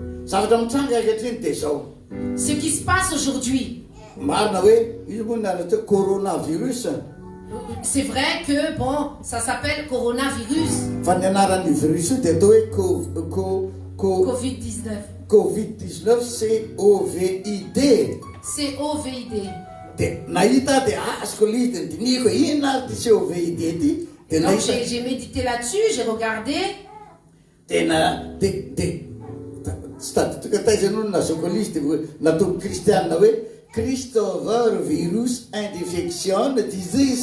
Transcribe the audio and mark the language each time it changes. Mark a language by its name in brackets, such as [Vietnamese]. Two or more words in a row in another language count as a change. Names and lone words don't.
[French] Ce qui se passe aujourd'hui. C'est vrai que, bon, ça s'appelle coronavirus. Covid-19. Covid-19, C-O-V-I-D. C-O-V-I-D. Donc j'ai médité là-dessus, j'ai regardé. [English] Christopher virus infection disease.